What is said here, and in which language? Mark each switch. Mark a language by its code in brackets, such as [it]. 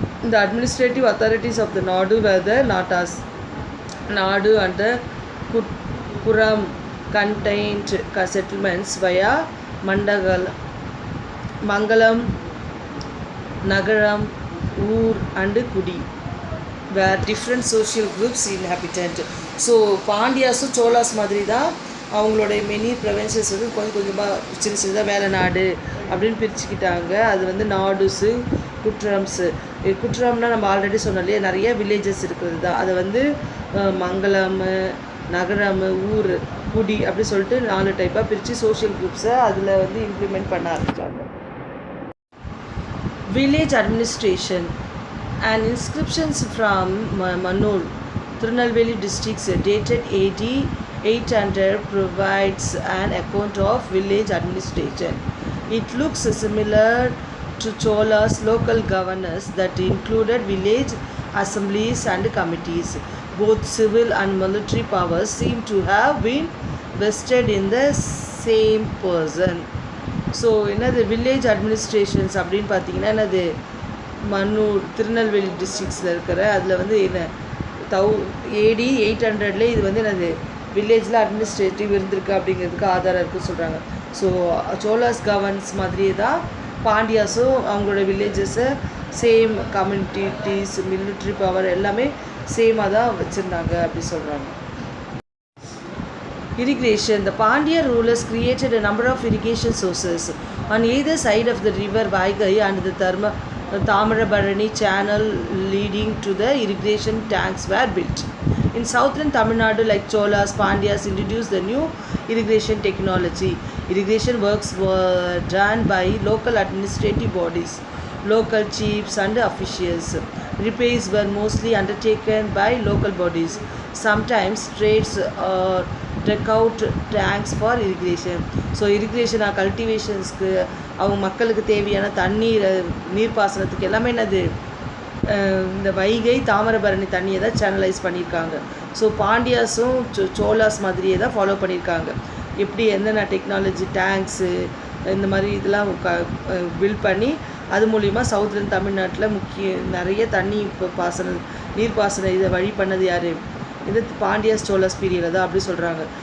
[en] The administrative authorities of the Nadu were the Natas. Nadu and the Kuram contained settlements via Mangalam, Nagaram, Ur and Kudi, where different social groups inhabited. [ta] So பாண்டியாஸும் Cholas மாதிரி தான் அவங்களுடைய many provinces வந்து கொஞ்சமாக சின்னதாக வேலைநாடு அப்படின்னு பிரிச்சுக்கிட்டாங்க. அது வந்து நாடுஸு, குற்றம்ஸு. குற்றம்னா நம்ம ஆல்ரெடி சொன்னோம் இல்லையா, நிறைய வில்லேஜஸ் இருக்கிறது தான். அதை வந்து மங்களம், நகரம், ஊர், குடி அப்படி சொல்லிட்டு 4 டைப்பாக பிரித்து சோஷியல் குரூப்ஸை அதில் வந்து இம்ப்ளிமெண்ட் பண்ண ஆரம்பித்தாங்க. [en] Village administration. An inscriptions from Manur, Tirunelveli districts dated AD 800 provides an account of village administration. It looks similar to Chola's local governors that included village assemblies and committees. Both civil and military powers seem to have been vested in the same person. [ta] So என்னது village administrations அப்படின்னு பார்த்தீங்கன்னா என்னது மன்னூர், திருநெல்வேலி டிஸ்ட்ரிக்ஸில் இருக்கிற அதில் வந்து என்ன AD 800 இது வந்து என்னது வில்லேஜில் அட்மினிஸ்ட்ரேட்டிவ் இருந்திருக்கு அப்படிங்கிறதுக்கு ஆதாரம் இருக்குன்னு சொல்கிறாங்க. ஸோ சோலாஸ் கவர்ன்ஸ் மாதிரியே தான் பாண்டியாஸும் அவங்களோட வில்லேஜஸை சேம் கம்யூனிட்டிஸ், மிலிட்ரி பவர் எல்லாமே சேமாக தான் வச்சுருந்தாங்க அப்படி சொல்கிறாங்க. [en] Irrigation. The Pandya rulers created a number of irrigation sources on either side of the river Vaigai and the Tamarabarani channel leading to the irrigation tanks were built. In southern Tamil Nadu, like Cholas, Pandyas introduced the new irrigation technology. Irrigation works were done by local administrative bodies, local chiefs and officials. Repairs were mostly undertaken by local bodies. Sometimes trades dug out tanks for irrigation. [ta] So இரிக்ரேஷனாக கல்டிவேஷன்ஸ்க்கு அவங்க மக்களுக்கு தேவையான நீர்ப்பாசனத்துக்கு எல்லாமே என்னது இந்த வைகை தாமிரபரணி தண்ணியை தான் channelise பண்ணியிருக்காங்க. So பாண்டியாஸும் Cholas மாதிரியே தான் ஃபாலோ பண்ணியிருக்காங்க. எப்படி என்னென்ன டெக்னாலஜி டேங்க்ஸு இந்த மாதிரி இதெல்லாம் பில்ட் பண்ணி அது மூலிமா சவுத்லேருந்து தமிழ்நாட்டில் நிறைய தண்ணி நீர்ப்பாசன இதை வழி பண்ணது யார், இது பாண்டியாஸ் சோலாஸ் பீரியடில் தான் அப்படி சொல்கிறாங்க.